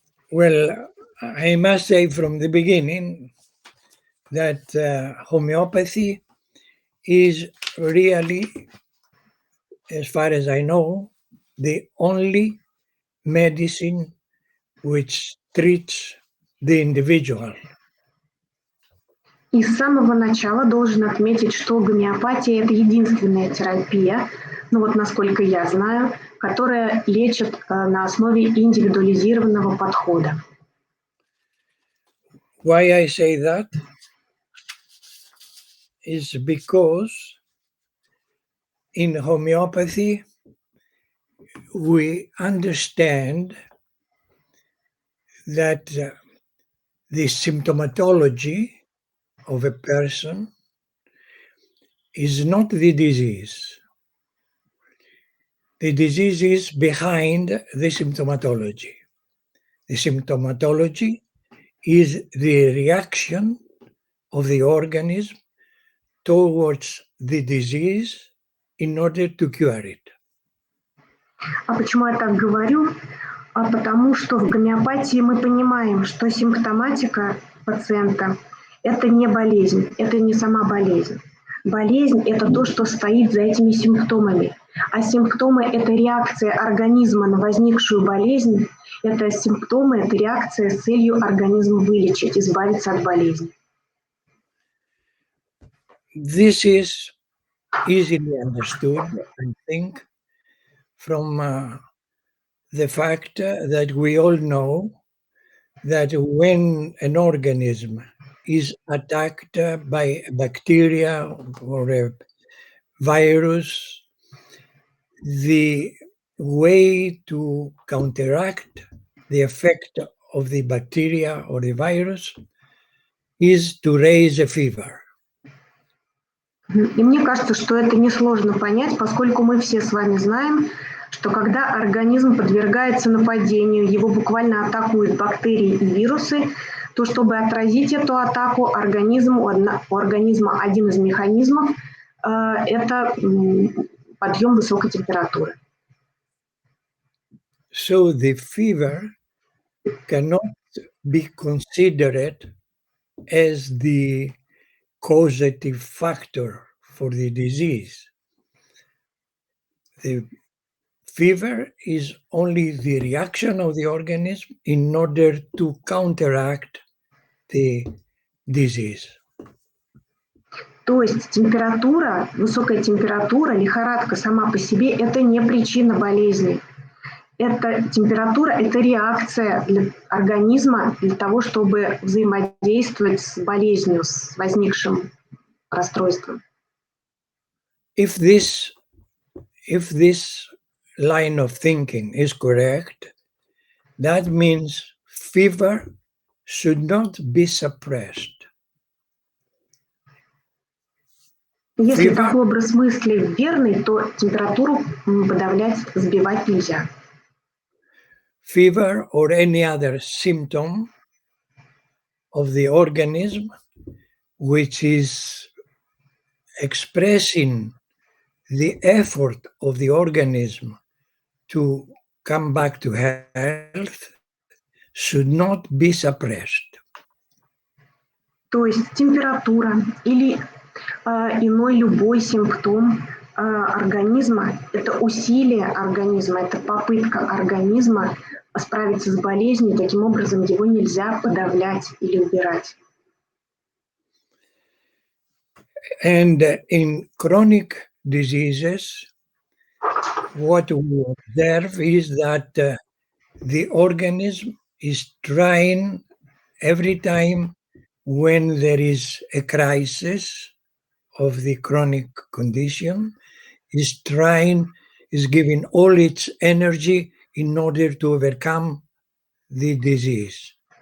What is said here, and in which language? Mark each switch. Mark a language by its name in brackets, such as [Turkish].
[English] Well, I must say from the beginning that homeopathy is really, as far as I know, the only medicine which treats the individual. [Russian] И с самого начала должен отметить, что гомеопатия – это единственная терапия, насколько я знаю, которая лечит на основе индивидуализированного подхода. [English] Why I say that is because in homeopathy we understand that the symptomatology of a person is not the disease. The disease is behind the symptomatology. The symptomatology is the reaction of the organism towards the disease in order to cure it. [Russian] А почему я так говорю? Потому что в гомеопатии мы понимаем, что симптоматика пациента – это не болезнь, это не сама болезнь. Болезнь – это то, что стоит за этими симптомами. А симптомы – это реакция организма на возникшую болезнь. Это симптомы, это реакция с целью организм вылечить, избавиться от болезни. [English] This is easily understood, I think, from the fact that we all know that when an organism is attacked by a bacteria or a virus, the way to counteract the effect of the bacteria or the virus is to raise a fever. [Russian] И мне кажется, что это несложно понять, поскольку мы все с вами знаем, что когда организм подвергается нападению, его буквально атакуют бактерии и вирусы, то чтобы отразить эту атаку, у организма один из механизмов это подъем высокой температуры. [English] So the fever cannot be considered as the causative factor for the disease. The fever is only the reaction of the organism in order to counteract the disease. [Russian] То есть температура, высокая температура, лихорадка сама по себе – это не причина болезни. Это температура, это реакция для организма для того, чтобы взаимодействовать с болезнью, с возникшим расстройством. [English] If this line of thinking is correct, that means fever should not be suppressed. [Russian] Если такой образ мысли верный, то температуру подавлять, сбивать нельзя. [English] Fever or any other symptom of the organism which is expressing the effort of the organism to come back to health should not be suppressed. [Russian] То есть температура или иной любой симптом организма – это усилие организма, это попытка организма справиться с болезнью, таким образом его нельзя подавлять или убирать. [English] And in chronic diseases, what we observe is that the organism is trying every time when there is a crisis of the chronic condition, is giving all its energy in order to overcome the disease.